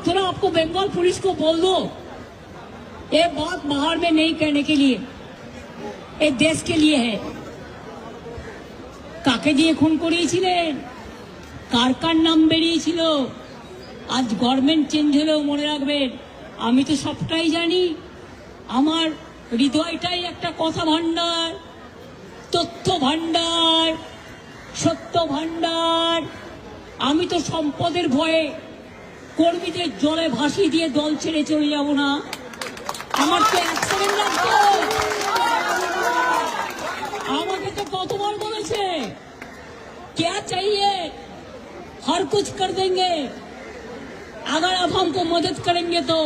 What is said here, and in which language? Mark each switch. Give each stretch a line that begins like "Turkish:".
Hindi: थोड़ा आपको बंगाल पुलिस को बोल दो, ये बात बाहर में नहीं कहने के लिए, ये देश के लिए है।
Bangla: কাকে দিয়ে খুন করিয়েছিলেন, কার কার নাম বেরিয়েছিল। আজ গভর্নমেন্ট চেঞ্জ হলেও মনে রাখবেন, আমি তো সবটাই জানি। আমার হৃদয়টাই একটা কথা ভান্ডার, তথ্য ভান্ডার, সত্য ভান্ডার। আমি তো সম্পদের ভয়ে কর্মীদের জলে ভাসিয়ে দিয়ে দল ছেড়ে চলে যাব না। আমার তো এক সেকেন্ড লাগতো। আমাকে তো কতবার বলেছে,
Hindi: क्या चाहिए हर कुछ कर देंगे अगर आप हमको मदद करेंगे तो।